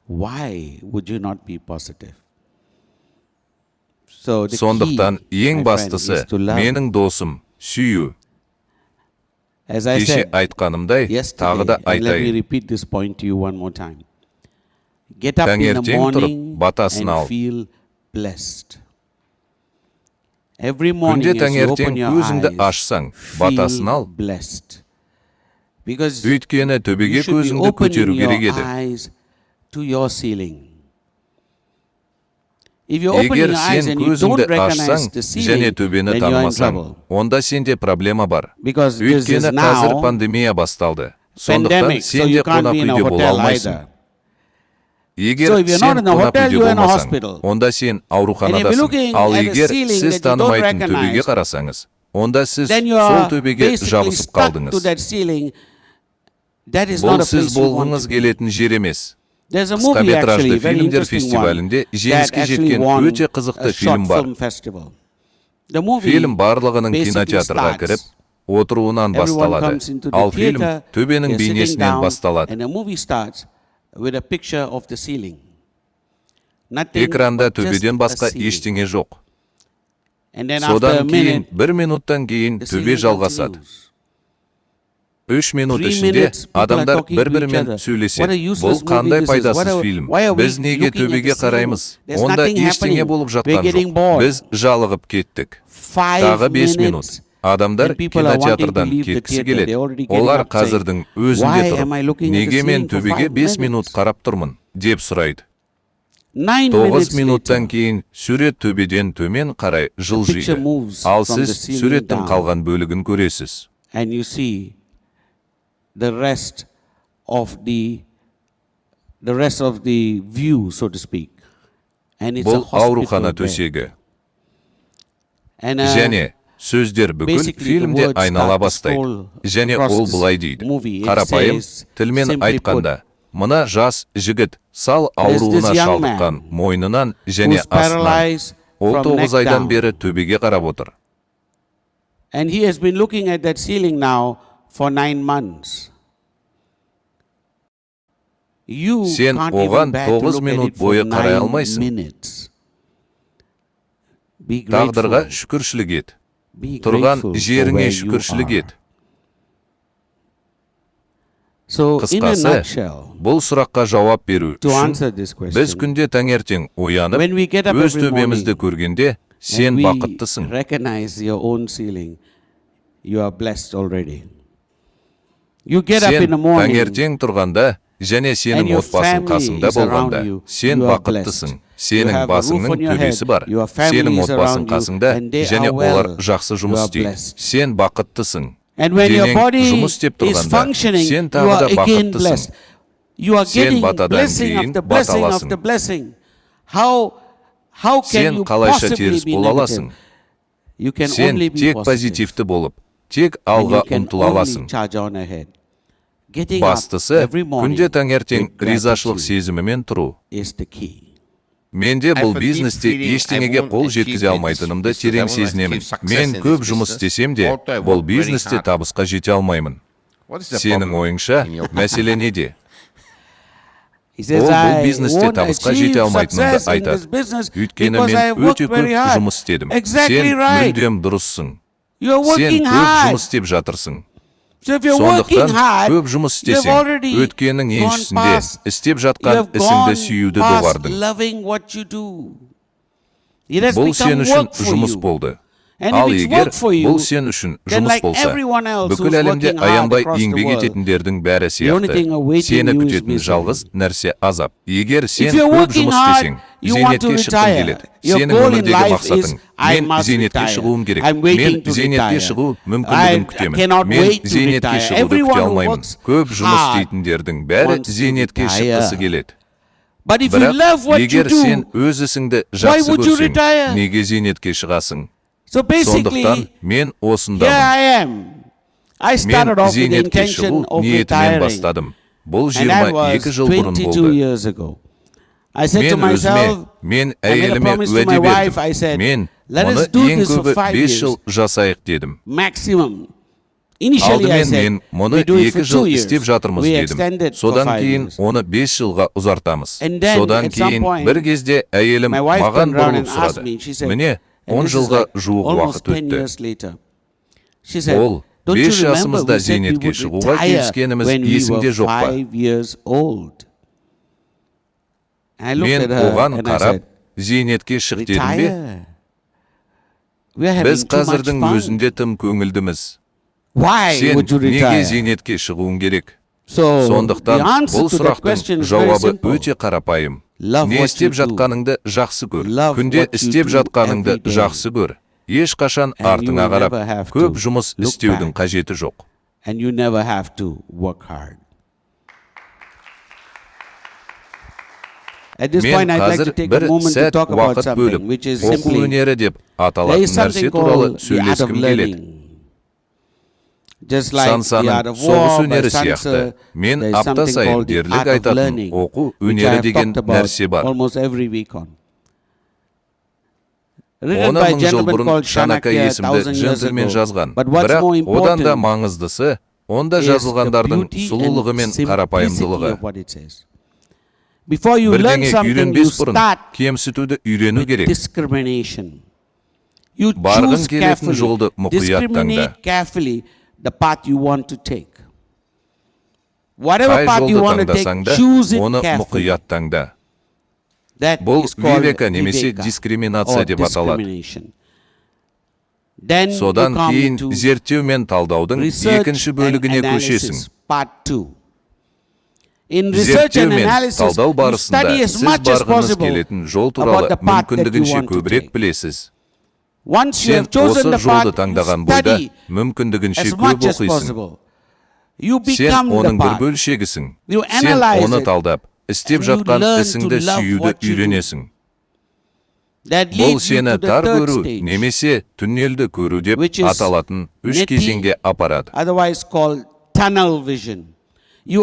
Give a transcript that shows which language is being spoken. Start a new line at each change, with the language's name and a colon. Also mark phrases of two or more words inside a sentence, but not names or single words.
Kazakh: Сондықтан ең бастысы менің досым сүю. Кеше айтқанымдай, тағы да айтайын. Таңертең тұрып, батасын ал.
English: Every
Kazakh: Күнде
English: morning as you
Kazakh: таңертең
English: open your
Kazakh: көзіңді
English: eyes,
Kazakh: ашсаң, батасын
English: feel
Kazakh: ал.
English: blessed. Because
Kazakh: Өйткені
English: you
Kazakh: төбеге
English: should be
Kazakh: көзіңді көтеру
English: opening your
Kazakh: керек еді.
English: eyes to your ceiling. If you open
Kazakh: Егер
English: your eyes
Kazakh: сен
English: and you don't
Kazakh: көзіңді
English: recognize
Kazakh: ашсаң
English: the
Kazakh: және
English: ceiling,
Kazakh: төбені
English: then you are in
Kazakh: танымасаң,
English: trouble.
Kazakh: онда сенде проблема бар.
English: Because this is
Kazakh: Өйткені қазір
English: now
Kazakh: пандемия басталды. Сондықтан
English: pandemic, so
Kazakh: сен де
English: you can't
Kazakh: қонақ
English: be in a
Kazakh: үйде бола
English: hotel
Kazakh: алмайсың.
English: either.
Kazakh: Егер
English: So if you're
Kazakh: сен
English: not in a
Kazakh: қонақ
English: hotel,
Kazakh: үйде
English: you're in a
Kazakh: болмасаң,
English: hospital.
Kazakh: онда сен
English: And if you're
Kazakh: ауруханадасың.
English: looking
Kazakh: Ал
English: at a
Kazakh: егер
English: ceiling
Kazakh: сіз
English: that you don't
Kazakh: танымайтын төбеге
English: recognize,
Kazakh: қарасаңыз, онда сіз
English: then you
Kazakh: сол
English: are
Kazakh: төбеге
English: basically
Kazakh: жабысып
English: stuck to
Kazakh: қалдыңыз.
English: that ceiling. That is not
Kazakh: Бұл
English: a
Kazakh: сіз
English: place you want
Kazakh: болғыңыз
English: to be.
Kazakh: келетін жер емес.
English: There's a movie
Kazakh: Қысқаметражды
English: actually, very
Kazakh: фильмдер
English: interesting one,
Kazakh: фестивалінде
English: that
Kazakh: жеңіске
English: actually
Kazakh: жеткен
English: won
Kazakh: өте қызықты
English: a
Kazakh: фильм
English: short
Kazakh: бар.
English: film festival. The movie
Kazakh: Фильм барлығының
English: basically
Kazakh: кинотеатрға кіріп,
English: starts.
Kazakh: отыруынан
English: Everyone
Kazakh: басталады.
English: comes into the
Kazakh: Ал фильм
English: theater,
Kazakh: төбенің
English: they're sitting
Kazakh: бейнесінен
English: down,
Kazakh: басталады.
English: and the movie starts with a picture of the ceiling. Nothing
Kazakh: Экранда
English: but just
Kazakh: төбеден
English: a
Kazakh: басқа
English: ceiling.
Kazakh: ештеңе жоқ.
English: And then after a
Kazakh: Содан кейін,
English: minute,
Kazakh: бір минуттан кейін
English: the
Kazakh: төбе
English: ceiling
Kazakh: жалғасады.
English: continues.
Kazakh: 3 минут 3 ішінде
English: minutes, people are
Kazakh: адамдар
English: talking to each
Kazakh: бір-бірімен
English: other. What a
Kazakh: сөйлеседі.
English: useless
Kazakh: Бұл қандай
English: movie this is.
Kazakh: пайдасыз
English: What a-
Kazakh: фильм?
English: why are we
Kazakh: Біз неге
English: looking at
Kazakh: төбеге
English: the ceiling?
Kazakh: қараймыз?
English: There's
Kazakh: Онда
English: nothing
Kazakh: ештеңе
English: happening.
Kazakh: болып
English: We're
Kazakh: жатқан
English: getting
Kazakh: жоқ.
English: bored.
Kazakh: Біз жалығып кеттік. 5 Тағы 5 минут.
English: minutes.
Kazakh: Адамдар
English: And people are wanting to
Kazakh: кинотеатрдан
English: leave the
Kazakh: кеткісі
English: theater. They're
Kazakh: келеді.
English: already getting
Kazakh: Олар
English: up saying,
Kazakh: қазірдің өзінде
English: "Why am I
Kazakh: тұрып,
English: looking at the
Kazakh: неге мен
English: ceiling for
Kazakh: төбеге 5 5 минут
English: minutes?"
Kazakh: қарап тұрмын, деп сұрайды. 9 9
English: minutes
Kazakh: минуттан
English: later,
Kazakh: кейін сурет төбеден төмен қарай жылжиды.
English: moves
Kazakh: Ал
English: from the
Kazakh: сіз
English: ceiling
Kazakh: суреттің
English: down.
Kazakh: қалған бөлігін көресіз.
English: and you see the rest of the view, so to speak. And it's a
Kazakh: Бұл аурухана
English: hospital bed.
Kazakh: төсегі.
English: And
Kazakh: Және сөздер бүкіл
English: basically
Kazakh: фильмде
English: the words
Kazakh: айнала
English: start to
Kazakh: бастайды.
English: scroll
Kazakh: Және
English: across
Kazakh: ол
English: this
Kazakh: былай дейді.
English: movie. It
Kazakh: Қарапайым
English: says,
Kazakh: тілмен
English: simply
Kazakh: айтқанда, мына жас жігіт сал
English: There's this
Kazakh: ауруына
English: young
Kazakh: шалдыққан
English: man
Kazakh: мойнынан және
English: who's
Kazakh: астынан.
English: paralyzed
Kazakh: Ол
English: from 9 neck
Kazakh: айдан
English: down.
Kazakh: бері төбеге қарап отыр.
English: And he has been looking at that ceiling now for 9 months. You
Kazakh: Сен
English: can't
Kazakh: оған
English: even bear to 9 look at
Kazakh: минут
English: it for
Kazakh: бойы қарай 9 алмайсың.
English: minutes. Be
Kazakh: Тағдырға
English: grateful.
Kazakh: шүкіршілік ет.
English: Be
Kazakh: Тұрған
English: grateful for
Kazakh: жеріңе
English: where you
Kazakh: шүкіршілік
English: are.
Kazakh: ет.
English: So, in a
Kazakh: Қысқасы,
English: nutshell,
Kazakh: бұл сұраққа жауап беру
English: to
Kazakh: үшін
English: answer this
Kazakh: біз
English: question,
Kazakh: күнде таңертең оянып,
English: when we get up
Kazakh: өз
English: every
Kazakh: төбемізді
English: morning
Kazakh: көргенде, сен
English: and we
Kazakh: бақыттысың.
English: recognize your own ceiling, you are blessed already. You get up in
Kazakh: Сен
English: the morning,
Kazakh: таңертең тұрғанда және
English: and
Kazakh: сенің
English: your
Kazakh: отбасың
English: family
Kazakh: қасыңда
English: is around
Kazakh: болғанда,
English: you,
Kazakh: сен
English: you are
Kazakh: бақыттысың.
English: blessed. You
Kazakh: Сенің
English: have a roof
Kazakh: басыңның
English: on your
Kazakh: төбесі
English: head,
Kazakh: бар.
English: your family
Kazakh: Сенің
English: is
Kazakh: отбасың
English: around you,
Kazakh: қасыңда
English: and they
Kazakh: және
English: are well.
Kazakh: олар жақсы жұмыс
English: You are
Kazakh: істейді.
English: blessed.
Kazakh: Сен бақыттысың.
English: And when your
Kazakh: Денең
English: body
Kazakh: жұмыс істеп
English: is
Kazakh: тұрғанда,
English: functioning,
Kazakh: сен
English: you
Kazakh: тағы
English: are
Kazakh: да
English: again
Kazakh: бақыттысың.
English: blessed. You are
Kazakh: Сен
English: getting
Kazakh: батадан
English: blessing
Kazakh: кейін
English: after blessing
Kazakh: баталасың.
English: after blessing. How can
Kazakh: Сен
English: you
Kazakh: қалайша
English: possibly
Kazakh: теріс
English: be
Kazakh: бола
English: negative?
Kazakh: аласың?
English: You can
Kazakh: Сен
English: only be
Kazakh: тек
English: positive.
Kazakh: позитивті болып, тек
English: And
Kazakh: алға
English: you can
Kazakh: ұмтыла
English: only
Kazakh: аласың.
English: charge on ahead. Getting up
Kazakh: Бастысы,
English: every morning
Kazakh: күнде таңертең
English: with
Kazakh: ризашылық
English: gratitude
Kazakh: сезімімен тұру.
English: is the key.
Kazakh: Менде бұл
English: I have a
Kazakh: бизнесте
English: deep feeling
Kazakh: ештеңеге
English: I won't
Kazakh: қол
English: achieve
Kazakh: жеткізе
English: in
Kazakh: алмайтынымды
English: this business. I
Kazakh: терең
English: won't
Kazakh: сезінемін.
English: achieve success
Kazakh: Мен
English: in this
Kazakh: көп
English: business.
Kazakh: жұмыс істесем де,
English: Although I
Kazakh: бұл
English: work very
Kazakh: бизнесте
English: hard.
Kazakh: табысқа жете алмаймын.
English: What is the
Kazakh: Сенің
English: problem
Kazakh: ойыңша,
English: in your
Kazakh: мәселе неде?
English: He says,
Kazakh: Ол бұл
English: I
Kazakh: бизнесте
English: won't
Kazakh: табысқа
English: achieve
Kazakh: жете алмайтынымды
English: success in this
Kazakh: айтады.
English: business
Kazakh: Өйткені
English: because I
Kazakh: мен
English: have worked
Kazakh: өте
English: very
Kazakh: көп
English: hard.
Kazakh: жұмыс істедім.
English: Exactly
Kazakh: Сен
English: right.
Kazakh: мүлдем дұрыссың.
English: You are
Kazakh: Сен
English: working
Kazakh: көп
English: hard.
Kazakh: жұмыс істеп жатырсың.
English: So if you're working
Kazakh: Сондықтан
English: hard,
Kazakh: көп жұмыс
English: you have
Kazakh: істесең,
English: already
Kazakh: өткеннің
English: gone
Kazakh: еншісінде
English: past,
Kazakh: істеп
English: you
Kazakh: жатқан
English: have
Kazakh: ісіңді
English: gone
Kazakh: сүюді
English: past
Kazakh: доғардың.
English: loving what you do. It has
Kazakh: Бұл
English: become
Kazakh: сен үшін
English: work for
Kazakh: жұмыс
English: you.
Kazakh: болды.
English: And
Kazakh: Ал
English: if it's
Kazakh: егер
English: work for you,
Kazakh: бұл сен үшін
English: then
Kazakh: жұмыс
English: like
Kazakh: болса,
English: everyone else
Kazakh: бүкіл
English: who's
Kazakh: әлемде
English: working hard
Kazakh: аянбай
English: across the
Kazakh: еңбек
English: world,
Kazakh: ететіндердің бәрі
English: the only
Kazakh: сияқты,
English: thing awaiting
Kazakh: сені
English: you is
Kazakh: күтетін
English: misery.
Kazakh: жалғыз нәрсе азап. Егер сен
English: If you're
Kazakh: көп
English: working
Kazakh: жұмыс
English: hard,
Kazakh: істесең,
English: you want to
Kazakh: зейнетке шыққың
English: retire.
Kazakh: келеді.
English: Your
Kazakh: Сенің
English: goal in
Kazakh: өмірдегі
English: life
Kazakh: мақсатың,
English: is, I
Kazakh: мен
English: must
Kazakh: зейнетке
English: retire.
Kazakh: шығуым керек.
English: I'm waiting
Kazakh: Мен
English: to
Kazakh: зейнетке
English: retire.
Kazakh: шығу
English: I
Kazakh: мүмкіндігін күтемін.
English: cannot
Kazakh: Мен
English: wait to
Kazakh: зейнетке
English: retire.
Kazakh: шығуды
English: Everyone
Kazakh: күте
English: who
Kazakh: алмаймын.
English: works
Kazakh: Көп жұмыс
English: hard
Kazakh: істейтіндердің бәрі
English: wants to
Kazakh: зейнетке
English: retire.
Kazakh: шыққысы келеді.
English: But if you
Kazakh: Бірақ
English: love what you
Kazakh: егер сен
English: do,
Kazakh: өз ісіңді
English: why
Kazakh: жақсы
English: would you
Kazakh: көрсең,
English: retire?
Kazakh: неге зейнетке шығасың?
English: So basically,
Kazakh: Сондықтан мен
English: here
Kazakh: осындамын.
English: I am. I
Kazakh: Мен
English: started off with the
Kazakh: зейнетке
English: intention
Kazakh: шығу
English: of
Kazakh: ниетімен
English: retiring.
Kazakh: бастадым. Бұл
English: And that 22 was
Kazakh: жыл бұрын 22 болды.
English: years ago. I said to
Kazakh: Мен өзіме,
English: myself,
Kazakh: мен
English: I made a
Kazakh: әйеліме
English: promise to
Kazakh: уәде
English: my wife, I
Kazakh: бердім.
English: said,
Kazakh: Мен
English: let
Kazakh: мұны
English: us do
Kazakh: ең
English: this for
Kazakh: көбі 5 5
English: years.
Kazakh: жыл жасайық дедім.
English: Maximum. Initially I
Kazakh: Алдымен
English: said,
Kazakh: мен мұны
English: we do it 2 for
Kazakh: жыл
English: 2 years.
Kazakh: істеп жатырмыз
English: We
Kazakh: дедім.
English: extended for
Kazakh: Содан 5 кейін
English: years.
Kazakh: оны 5 жылға ұзартамыз.
English: And then,
Kazakh: Содан
English: at some
Kazakh: кейін
English: point,
Kazakh: бір кезде әйелім
English: my wife
Kazakh: маған
English: turned around
Kazakh: бұрылып
English: and asked
Kazakh: сұрады.
English: me, she said,
Kazakh: Міне,
English: and 10 this is
Kazakh: жылға
English: like
Kazakh: жуық
English: almost
Kazakh: уақыт 10 өтті.
English: years later. She said,
Kazakh: Ол
English: don't 5 you remember
Kazakh: жасымызда
English: we said we
Kazakh: зейнетке
English: would
Kazakh: шығуға
English: retire
Kazakh: келіскеніміз
English: when we
Kazakh: есіңде
English: were
Kazakh: жоқ па?
English: 5 years old? And I looked
Kazakh: Мен
English: at her
Kazakh: оған
English: and I
Kazakh: қарап,
English: said,
Kazakh: зейнетке шық дедім бе?
English: retire?
Kazakh: Біз қазірдің өзінде тым көңілдіміз.
English: Why
Kazakh: Сен
English: would you
Kazakh: неге
English: retire?
Kazakh: зейнетке шығуың керек?
English: So,
Kazakh: Сондықтан
English: the answer
Kazakh: бұл
English: to that
Kazakh: сұрақтың
English: question is very
Kazakh: жауабы
English: simple.
Kazakh: өте қарапайым.
English: Love
Kazakh: Не
English: what
Kazakh: істеп
English: you do.
Kazakh: жатқаныңды жақсы көр.
English: Love
Kazakh: Күнде
English: what you
Kazakh: істеп
English: do
Kazakh: жатқаныңды
English: every day.
Kazakh: жақсы көр. Ешқашан
English: And you
Kazakh: артыңа
English: will
Kazakh: қарап,
English: never have
Kazakh: көп
English: to
Kazakh: жұмыс
English: look
Kazakh: істеудің
English: back.
Kazakh: қажеті жоқ.
English: And you never have to work hard. At this
Kazakh: Мен
English: point, I'd like
Kazakh: қазір
English: to take
Kazakh: бір
English: a moment to
Kazakh: сәт
English: talk about
Kazakh: уақыт
English: something,
Kazakh: бөліп,
English: which is
Kazakh: оқу
English: simply,
Kazakh: өнері деп
English: there
Kazakh: аталатын
English: is something
Kazakh: нәрсе туралы
English: called the art of
Kazakh: сөйлескім келеді.
English: learning. Just like the
Kazakh: Сансаның
English: art of
Kazakh: соғыс
English: war by
Kazakh: өнері сияқты, Sansa, мен
English: there is
Kazakh: апта
English: something
Kazakh: сайын
English: called the
Kazakh: ерлік
English: art of
Kazakh: айтатын
English: learning,
Kazakh: оқу
English: which I
Kazakh: өнері
English: have
Kazakh: деген
English: talked about
Kazakh: нәрсе бар.
English: almost every week on. Written
Kazakh: Оны
English: by a
Kazakh: 1000 жыл
English: gentleman
Kazakh: бұрын
English: called
Kazakh: Шанака Shanakya есімді
English: 1000 years
Kazakh: джентльмен
English: ago.
Kazakh: жазған.
English: But what's
Kazakh: Бірақ
English: more
Kazakh: одан да
English: important
Kazakh: маңыздысы, онда
English: is the
Kazakh: жазылғандардың
English: beauty
Kazakh: сұлулығы
English: and
Kazakh: мен
English: simplicity
Kazakh: қарапайымдылығы.
English: of what it says. Before you learn
Kazakh: Бірдеңе
English: something, you
Kazakh: үйренбес бұрын
English: start
Kazakh: кемсітуді үйрену
English: with
Kazakh: керек.
English: discrimination. You
Kazakh: Барғың
English: choose
Kazakh: келетін жолды
English: carefully,
Kazakh: мұқият таңда.
English: discriminate carefully the path you want to take. Whatever
Kazakh: Қай
English: path you
Kazakh: жолды
English: want to
Kazakh: таңдасаң
English: take,
Kazakh: да,
English: choose it
Kazakh: оны
English: carefully.
Kazakh: мұқият таңда.
English: That
Kazakh: Бұл
English: is called
Kazakh: вивека немесе
English: viveka
Kazakh: дискриминация
English: or
Kazakh: деп аталады.
English: discrimination. Then you
Kazakh: Содан
English: come
Kazakh: кейін
English: to
Kazakh: зерттеу мен талдаудың
English: research
Kazakh: екінші
English: and
Kazakh: бөлігіне
English: analysis,
Kazakh: көшесің.
English: part 2. In research
Kazakh: Зерттеу
English: and
Kazakh: мен
English: analysis,
Kazakh: талдау
English: you
Kazakh: барысында
English: study as
Kazakh: сіз
English: much as
Kazakh: барғыңыз
English: possible
Kazakh: келетін жол
English: about
Kazakh: туралы
English: the path that you
Kazakh: мүмкіндігінше
English: want to
Kazakh: көбірек
English: take.
Kazakh: білесіз.
English: Once you
Kazakh: Сен
English: have chosen
Kazakh: осы
English: the
Kazakh: жолды
English: path, you
Kazakh: таңдаған бойда
English: study
Kazakh: мүмкіндігінше
English: as
Kazakh: көп
English: much as
Kazakh: оқисың.
English: possible. You
Kazakh: Сен
English: become the
Kazakh: оның бір
English: path.
Kazakh: бөлшегісің.
English: You
Kazakh: Сен
English: analyze
Kazakh: оны
English: it,
Kazakh: талдап, істеп
English: and you
Kazakh: жатқан
English: learn to
Kazakh: ісіңді
English: love
Kazakh: сүюді
English: what you do.
Kazakh: үйренесің.
English: That
Kazakh: Бұл
English: leads you
Kazakh: сені
English: to the
Kazakh: тар
English: third
Kazakh: көру
English: stage,
Kazakh: немесе түннелді көру деп
English: which is
Kazakh: аталатын үш
English: neti,
Kazakh: кезеңге апарады.
English: otherwise called tunnel vision. You